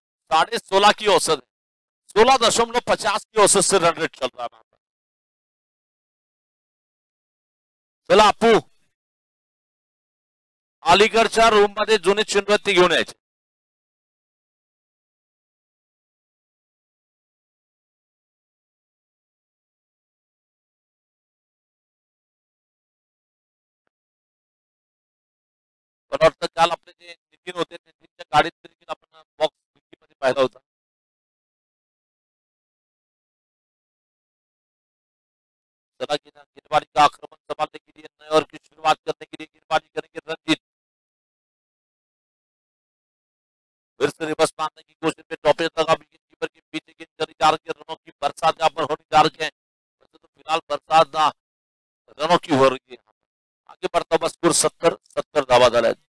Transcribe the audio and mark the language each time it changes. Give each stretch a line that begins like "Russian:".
Hindi: 16.5 की औसत है, 16.50 की औसत से रन रेट चल रहा है वहां पर।
Marathi: चला अप्पू, अलीगडच्या रूम मध्ये जुने चेंडू आहेत ते घेऊन यायचे. मला वाटतं काल आपले जे नितीन होते नितीनच्या गाडीत देखील आपण बॉक्स मध्ये पाहिला होता.
Hindi: चला गेंदबाजी का आक्रमण संभालने के लिए नए ओवर की शुरुआत करने के लिए गेंदबाजी करेंगे रणजीत. फिर से रिवर्स मारने की कोशिश में टॉपेज लगा विकेट कीपर के पीछे गेंद चली जा रही है. रनों की बरसात यहाँ पर होने जा रही है. वैसे तो फिलहाल बरसात ना रनों की हो रही है. आगे बढ़ता हुआ स्कोर 70
Marathi: धावा झाला.